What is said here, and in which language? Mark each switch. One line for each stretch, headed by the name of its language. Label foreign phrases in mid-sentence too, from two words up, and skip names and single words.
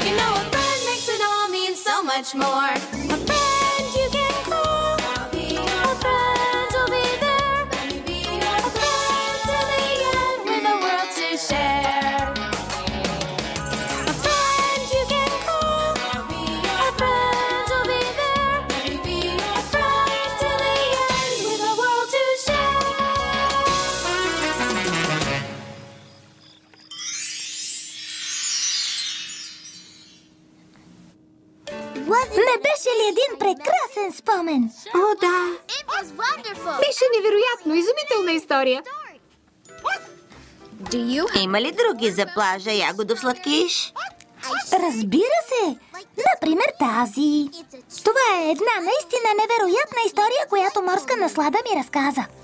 English: You know a friend makes it all mean so much more. A friend you can call, a friend will be there, a friend till the end with a world to share. A friend you can call, a friend will be there, a friend till the end with a world to share.
Bulgarian: Не беше ли един прекрасен спомен? О, да!
English: It was wonderful.
Bulgarian: Беше невероятно, изумителна история. Има ли други за плажа ягодов сладкиш? Разбира се! Например тази. Това е една наистина невероятна история, която морска наслада ми разказа.